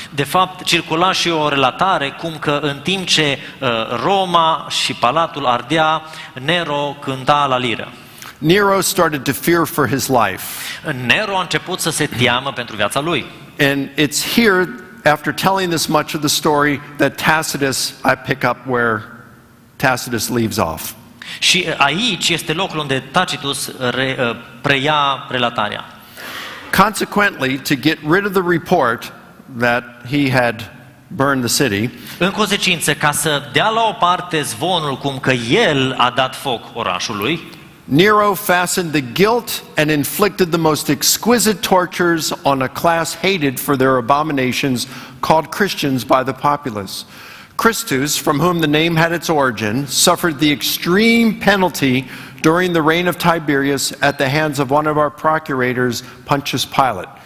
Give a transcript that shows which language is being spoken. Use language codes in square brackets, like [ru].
[ro] De fapt, circula și o relatare cum că în timp ce Roma și palatul ardea, Nero cânta la liră. [en] Nero started to fear for his life. [ro] Nero a început să se teamă pentru viața lui. [en] And it's here, after telling this much of the story, that Tacitus, I pick up where Tacitus leaves off. [ro] Și aici este locul unde Tacitus preia relatarea. [en] Consequently, to get rid of the report that he had burned the city, [ro] În consecință, ca să dea la o parte zvonul cum că el a dat foc orașului, [en] Nero fastened the guilt and inflicted the most exquisite tortures on a class hated for their abominations, called Christians by the populace. Christus, from whom the name had its origin, suffered the extreme penalty during the reign of Tiberius at the hands of one of our procurators, Pontius Pilate.